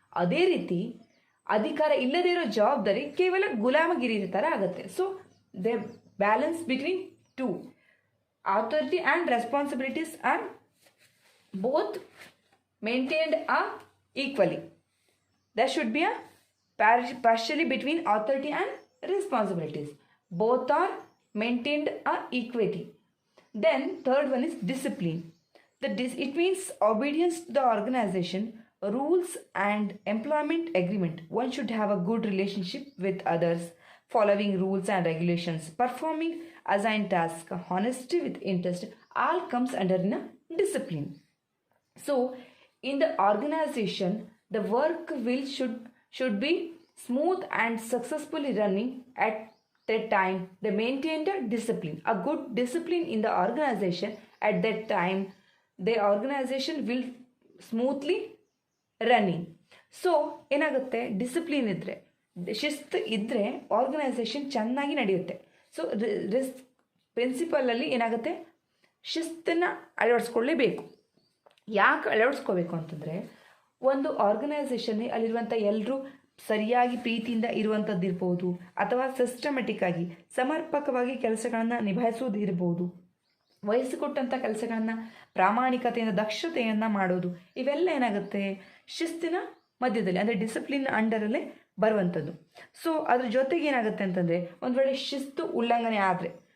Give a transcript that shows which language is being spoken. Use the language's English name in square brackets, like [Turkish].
[Kannada] ಅದೇ ರೀತಿ ಅಧಿಕಾರ ಇಲ್ಲದೇ ಇರೋ ಜವಾಬ್ದಾರಿ ಕೇವಲ ಗುಲಾಮಗಿರಿ ಥರ ಆಗುತ್ತೆ. [English] So they balance between two authority and responsibilities are both maintained equally. There should be partially between authority and responsibilities. Both are maintained equity. Then third one is discipline. It means obedience to the organization, rules and employment agreement. One should have a good relationship with others, following rules and regulations, performing assigned tasks, honesty with interest, all comes under discipline. So in the organization, the work should be smooth and successfully running at that time. They maintain the discipline, a good discipline in the organization. At that time the organization will smoothly running. [Kannada] So ಏನಾಗುತ್ತೆ, discipline ಇದ್ದರೆ, ಶಿಸ್ತು ಇದ್ದರೆ organisation ಚೆನ್ನಾಗಿ ನಡೆಯುತ್ತೆ. So ಪ್ರಿನ್ಸಿಪಲಲ್ಲಿ ಏನಾಗುತ್ತೆ, ಶಿಸ್ತನ್ನು ಅಳವಡಿಸ್ಕೊಳ್ಳೇಬೇಕು. ಯಾಕೆ ಅಳವಡಿಸ್ಕೋಬೇಕು ಅಂತಂದರೆ, ಒಂದು ಆರ್ಗನೈಸೇಷನ್ ಅಲ್ಲಿರುವಂಥ ಎಲ್ಲರೂ ಸರಿಯಾಗಿ ಪ್ರೀತಿಯಿಂದ ಇರುವಂಥದ್ದು ಇರ್ಬೋದು, ಅಥವಾ ಸಿಸ್ಟಮೆಟಿಕ್ ಆಗಿ ಸಮರ್ಪಕವಾಗಿ ಕೆಲಸಗಳನ್ನು ನಿಭಾಯಿಸೋದು ಇರ್ಬೋದು, ವಹಿಸಿಕೊಟ್ಟಂಥ ಕೆಲಸಗಳನ್ನು ಪ್ರಾಮಾಣಿಕತೆಯಿಂದ ದಕ್ಷತೆಯನ್ನು ಮಾಡೋದು, ಇವೆಲ್ಲ ಏನಾಗುತ್ತೆ ಶಿಸ್ತಿನ ಮಧ್ಯದಲ್ಲಿ ಅಂದರೆ ಡಿಸಿಪ್ಲಿನ್ ಅಂಡರಲ್ಲೇ ಬರುವಂಥದ್ದು. ಸೊ ಅದ್ರ ಜೊತೆಗೆ ಏನಾಗುತ್ತೆ ಅಂತಂದರೆ, ಒಂದು ವೇಳೆ ಶಿಸ್ತು ಉಲ್ಲಂಘನೆ ಆದರೆ